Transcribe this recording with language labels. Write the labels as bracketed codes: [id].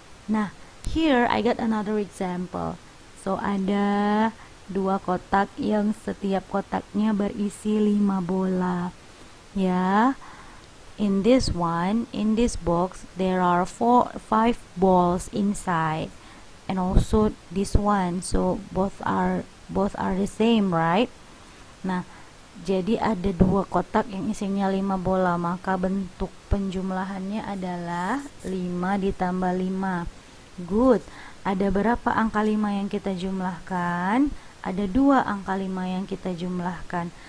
[id] Nah, [en] here I got another example. [id] So ada 2 kotak yang setiap kotaknya berisi 5 bola. Ya. [en] In this box there are 5 balls inside, and also this one. So both are the same, right? [id] Nah, jadi ada 2 kotak yang isinya 5 bola, maka bentuk penjumlahannya adalah 5 ditambah 5. [en] Good. [id] Ada berapa angka 5 yang kita jumlahkan? Ada 2 angka 5 yang kita jumlahkan.